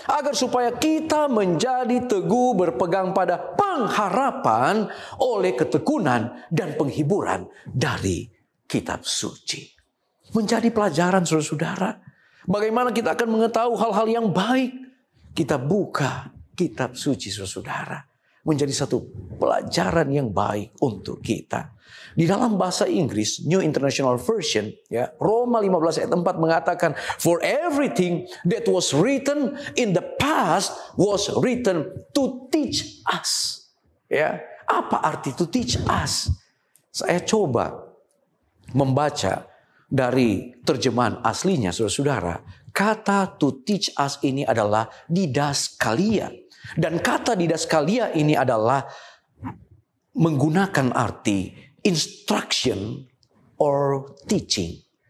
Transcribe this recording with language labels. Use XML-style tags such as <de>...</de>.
<id>Agar supaya kita menjadi teguh berpegang pada pengharapan oleh ketekunan dan penghiburan dari kitab suci. Menjadi pelajaran saudara-saudara. Bagaimana kita akan mengetahui hal-hal yang baik? Kita buka kitab suci saudara-saudara. Menjadi satu pelajaran yang baik untuk kita. Di dalam bahasa Inggris, New International Version, ya, Roma 15 ayat 4 mengatakan,</id> <en>"For everything that was written in the past was written to teach us."</en> <id>Ya, apa arti</id> <en>to teach us?</en> <id>Saya coba membaca dari terjemahan aslinya, saudara-saudara. Kata</id> <en>to teach us</en> <id>ini adalah didaskalia. Dan kata didaskalia ini adalah menggunakan arti</id> <en>instruction or teaching.</en>